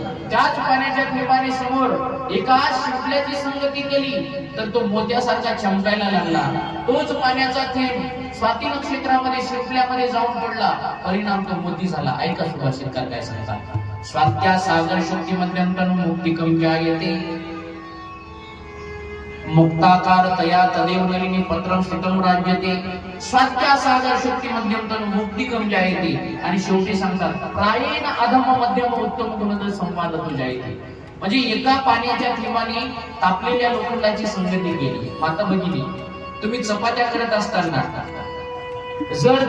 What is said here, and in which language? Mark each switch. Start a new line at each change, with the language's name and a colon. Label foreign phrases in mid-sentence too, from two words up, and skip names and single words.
Marathi: त्याच पाण्याच्या थेंबाने समोर एका शिंपल्याची संगती केली तर तो मोत्यासारखा चमकायला लागला. तोच पाण्याचा थेंब स्वाती नक्षत्रामध्ये शिंपल्यामध्ये जाऊन पडला, परिणाम तो मोती झाला. ऐका सुभाषितकार काय सांगतात,
Sanskrit: स्वात्या सागर शक्ती मध्यंतन मुक्तिकम जायते मुक्ताकार तया तदेव नलिनी पत्रम स्थितम राज्यते. स्वात्या सागर शक्ती मध्यंतन मुक्तिकम जायते.
Marathi: आणि शेवटी सांगतात,
Sanskrit: प्रायेण अधम मध्यम उत्तम गुणद संपादतो जायते.
Marathi: म्हणजे एका पाण्याच्या थेंबाने तापलेल्या लोखंडाची संगती केली. माता भगिनी, तुम्ही चपात्या करत असताना जर